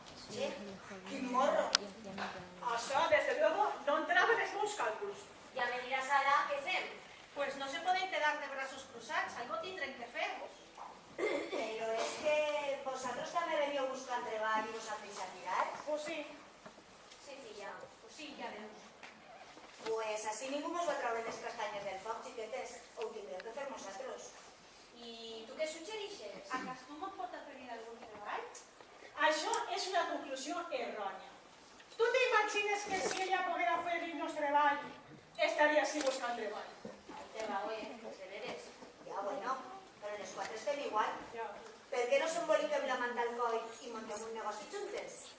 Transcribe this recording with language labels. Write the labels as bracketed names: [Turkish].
[Catalan] Che, quin morro. Això, [Spanish] desde luego, [Catalan] no entrava en els meus càlculs. Ja me diràs ara què fem. [Spanish] Pues no se pueden quedar de brazos cruzados, algo tendrán que hacer. [Catalan] Però és que vosaltres també veníeu buscant treball i vos han deixat mirar? Pues sí. Sí, filla, pues sí, ja veus. Pues així ningú mos va treure les castanyes del foc, xiquetes. Ho tindreu que fer nosaltres. I tu què suggereixes? ¿Acaso no me pot venir algún treball? Això és una conclusió errònia. Tu t'imagines que si ella poguera fer el nostre treball, estaria així buscant treball? Ai, te va, pues de veres. Ja, bueno, però les quatre estem igual. Ja. Per què no s'emboliquem la manta al coll i montem un negoci juntes?